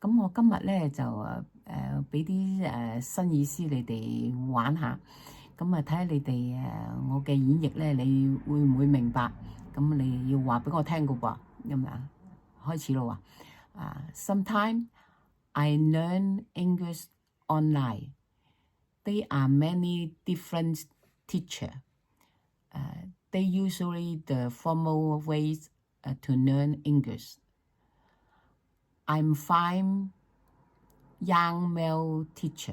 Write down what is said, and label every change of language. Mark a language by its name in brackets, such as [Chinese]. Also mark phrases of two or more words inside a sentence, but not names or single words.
[Cantonese] 我今日咧就俾啲新意思你哋玩下，咁啊睇下你哋我嘅演繹咧，你會唔會明白？咁你要話俾我聽噶噃，咁啊開始咯喎。 [English] Sometimes I learn English online. There are many different teachers. They usually the formal ways to learn English. I'm fine young male teacher.